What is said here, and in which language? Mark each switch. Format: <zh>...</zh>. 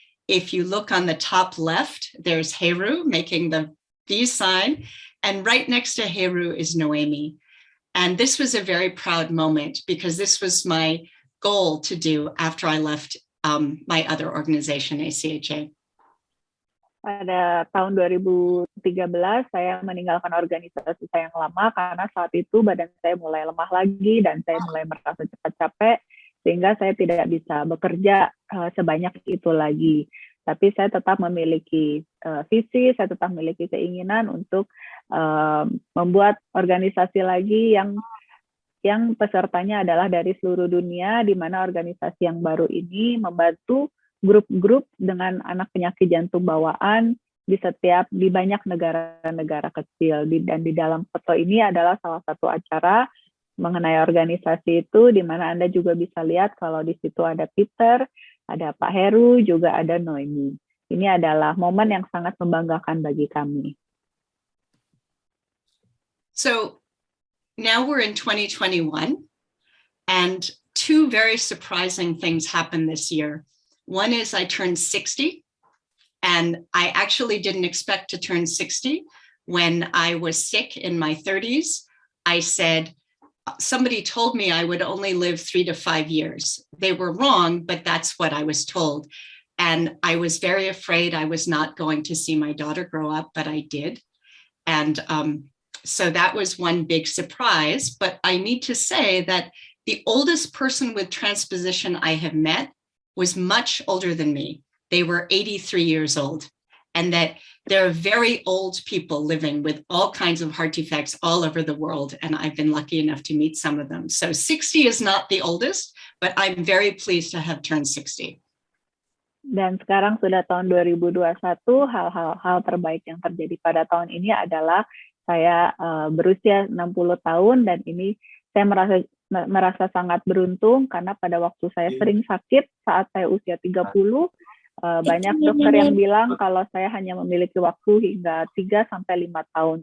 <en>If you look on the top left, there's Heru making the V sign. And right next to Heru is Noemi. And this was a very proud moment because this was my goal to do after I left my other organization, ACHA.</en> <id>Pada tahun 2013, saya meninggalkan organisasi saya yang lama karena saat itu badan saya mulai lemah lagi dan saya mulai merasa cepat capek, sehingga saya tidak bisa bekerja sebanyak itu lagi. Tapi saya tetap memiliki visi, saya tetap memiliki keinginan untuk membuat organisasi lagi yang pesertanya adalah dari seluruh dunia, di mana organisasi yang baru ini membantu grup-grup dengan anak penyakit jantung bawaan di banyak negara-negara kecil. Dan di dalam foto ini adalah salah satu acara mengenai organisasi itu, di mana Anda juga bisa lihat kalau di situ ada Peter, ada Pak Heru, juga ada Noemi. Ini adalah momen yang sangat membanggakan bagi kami.</id> <en>So now we're in 2021, and two very surprising things happened this year. One is I turned 60, and I actually didn't expect to turn 60. When I was sick in my 30s, I said, somebody told me I would only live 3 to 5 years. They were wrong, but that's what I was told. And I was very afraid I was not going to see my daughter grow up, but I did. And so that was one big surprise. But I need to say that the oldest person with transposition I have met was much older than me. They were 83 years old, and that there are very old people living with all kinds of heart defects all over the world, and I've been lucky enough to meet some of them. So 60 is not the oldest, but I'm very pleased to have turned 60.</en> <id>Dan sekarang sudah tahun 2021, hal terbaik yang terjadi pada tahun ini adalah saya berusia 60 tahun, dan ini saya merasa sangat beruntung karena pada waktu saya sering sakit saat saya usia 30, banyak dokter yang bilang kalau saya hanya memiliki waktu hingga 3 sampai 5 tahun.</id>